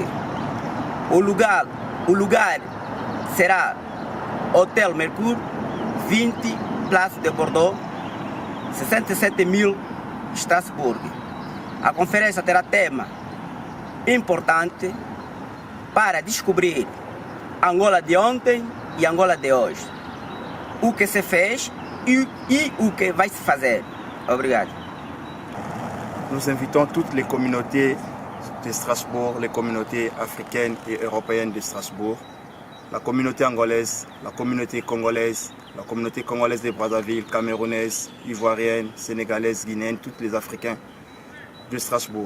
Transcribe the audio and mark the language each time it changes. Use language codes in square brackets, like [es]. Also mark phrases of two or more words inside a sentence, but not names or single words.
[pt] O lugar será Hotel Mercure, 20 Place de Bordeaux, 67.000 Estrasburgo. A conferência terá tema importante para descobrir Angola de ontem e Angola de hoje. O que se fez e o que vai se fazer. Obrigado. [fr] Nous invitons toutes les communautés de Strasbourg, les communautés africaines et européennes de Strasbourg, la communauté angolaise, la communauté congolaise de Brazzaville, camerounaise, ivoirienne, sénégalaise, guinéenne, tous les Africains de Strasbourg.